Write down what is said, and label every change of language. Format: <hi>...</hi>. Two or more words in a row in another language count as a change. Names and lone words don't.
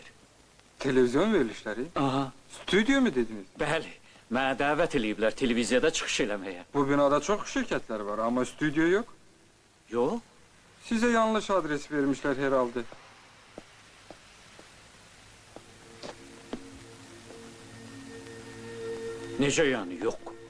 <tr>Televizyon verilişleri? Aha. Stüdyo mu dediniz?</tr> <az>Bəli. Mənə dəvət eləyiblər televiziyada çıxış eləməyə.</az> <tr>Bu binada çok şirketler var ama stüdyo yok.</tr> <az>Yox.</az> <tr>Size yanlış adres vermişler herhalde.</tr> <az>Necə yəni, yox.</az>